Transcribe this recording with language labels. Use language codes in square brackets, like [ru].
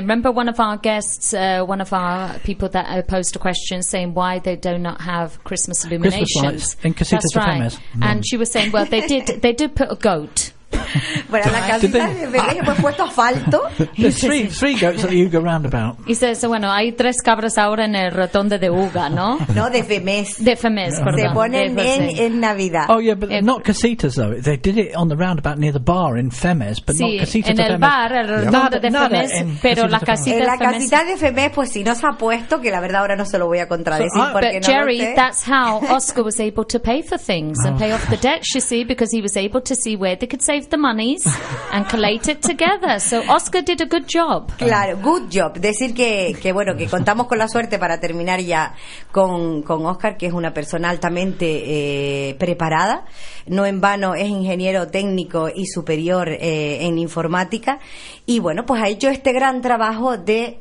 [en] Remember one of our guests, one of our people that posed a question saying why they do not have Christmas illuminations. Christmas lights in Casita FM. Right. And she was saying, well, they did put a goat. [es] Bueno, la casita de Belén fue puesto asfalto. [en] Three goats at the Uga roundabout. [es] Y se dice, bueno, hay tres cabras ahora en el rotonde de Uga, ¿no? No, de FEMES. De FEMES, yeah. Perdón. Se ponen en Navidad. [en] Oh, yeah, but not casitas, though. They did it on the roundabout near the bar in FEMES, but [es] sí, [en] not casitas de FEMES. [es] En el bar, el rotonde de FEMES, pero la casita de FEMES. La casita de FEMES, pues si no se ha puesto, que la verdad ahora no se lo voy a contradecir, porque no lo sé. [en] But Jerry, that's how Oscar was able to pay for things and pay off the debt, you see, because he was able to see where they could save the the monies and collate it together. So Oscar did a good job. Claro, good job. [es] Decir que bueno, que contamos con la suerte para terminar ya con Oscar, que es una persona altamente preparada. No en vano es ingeniero técnico y superior en informática. Y bueno, pues ha hecho este gran trabajo de...